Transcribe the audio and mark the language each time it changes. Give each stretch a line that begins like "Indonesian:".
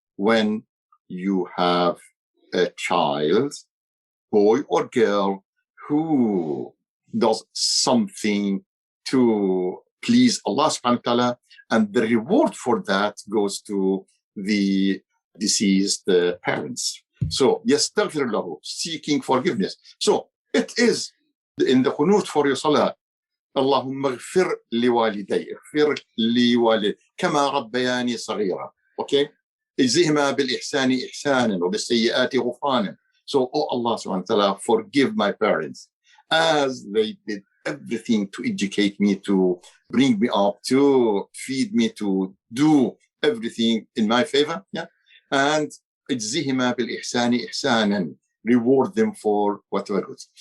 English: When you have a child, boy or girl, who does something to please Allah subhanahu wa ta'ala, and the reward for that goes to the deceased parents. So, yastaghfir lahu, seeking forgiveness. So, it is in the qunut for your salah,
Arabic: اللهم اغفر لوالدي اغفر لوالدي كما ربياني صغيرا.
English: Okay,
Arabic: اجزهما بالإحسان إحسانا وبالسيئات غفرانا.
English: So, oh Allah subhanahu wa ta'ala, forgive my parents as they did everything to educate me, to bring me up, to feed me, to do everything in my favor. Yeah, and
Arabic: اجزهما بالإحسان إحسانا,
English: reward them for whatever good.